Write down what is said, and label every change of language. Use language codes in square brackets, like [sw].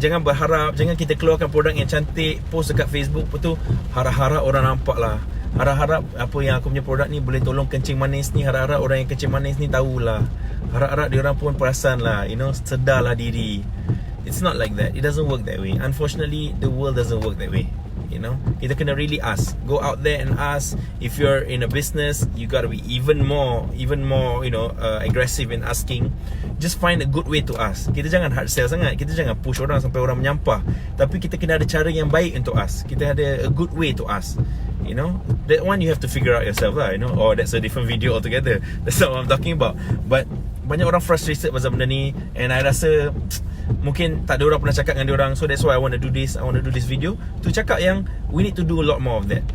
[ms] Jangan berharap, jangan kita keluarkan produk yang cantik, post dekat Facebook, lepas tu harap-harap orang nampak lah, harap-harap apa yang aku punya produk ni boleh tolong kencing manis ni, harap-harap orang yang kencing manis ni tahulah, harap-harap dia orang pun perasan lah, sedarlah diri. [en] It's not like that. It doesn't work that way. [ms] Unfortunately, the world doesn't work that way. [en] You know, [ms] kita kena [en] really ask. Go out there and ask. If you're in a business, you gotta be even more you know, aggressive in asking. Just find a good way to ask. [ms] Kita jangan hard sell sangat. Kita jangan push orang sampai orang menyampah. Tapi kita kena ada cara yang baik untuk ask. Kita ada [en] a good way to ask. You know, that one you have to figure out yourself lah. You know, oh, that's a different video altogether. That's not what I'm talking about. [ms] But banyak orang frustrated pasal benda ni, and I rasa mungkin tak ada orang pernah cakap dengan diorang. [en] So that's why I want to do this video, to [ms] cakap yang [en] we need to do a lot more of that.